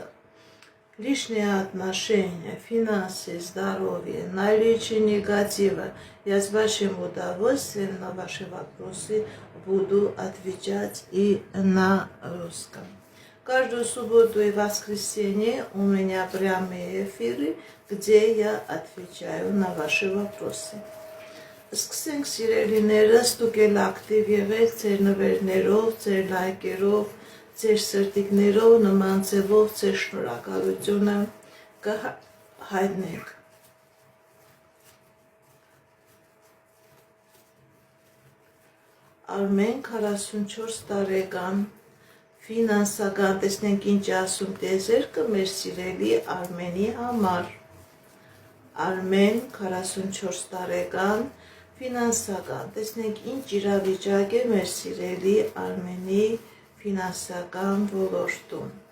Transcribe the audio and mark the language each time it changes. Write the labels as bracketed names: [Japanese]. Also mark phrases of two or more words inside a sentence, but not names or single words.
[Russian] Личные отношения, финансы, здоровье, наличие негатива. Я с вашим удовольствием на ваши вопросы буду отвечать и на русском. Каждую субботу и воскресенье у меня прямые эфиры, где я отвечаю на ваши вопросы. [Armenian] Սկսենք սիրելիներս, դուք էլ ակտիվ եղեք ձեր նվերներով, ձեր լայքերով, ձեր սրտիկներով, նման ձևով ձեր շնորհակալությունը կհայտնեք։ Արմեն 44 տարեկան, ֆինանսական, տեսնենք ինչ ասում տեզերքը մեր սիրելի Արմենի համար։ Արմեն 44 տարեկան, ֆինանսական, տեսնենք ինչ իրավիճակ է մեր սիրելի Արմենի ֆինանսական ոլորտում։